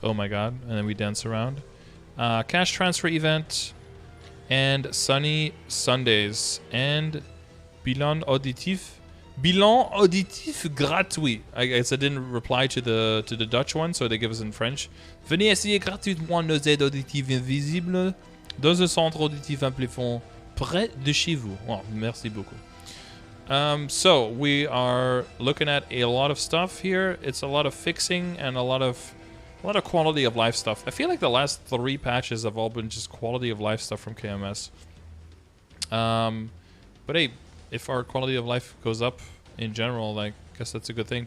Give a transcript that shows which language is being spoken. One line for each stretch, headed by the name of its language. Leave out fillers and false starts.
English: Oh my god. And then we dance around. Cash transfer event. And Sunny Sundays. And bilan auditif.
French: Bilan auditif gratuit.
English: I guess I didn't reply to the Dutch one, so they give us in French.
French: Venez essayer gratuitement nos aides auditives invisibles dans un centre auditif amplifiant près de chez vous. Oh, merci beaucoup.
English: So we are looking at a lot of stuff here. It's a lot of fixing and a lot of quality of life stuff. I feel like the last 3 patches have all been just quality of life stuff from KMS. But hey, if our quality of life goes up in general, like, I guess that's a good thing.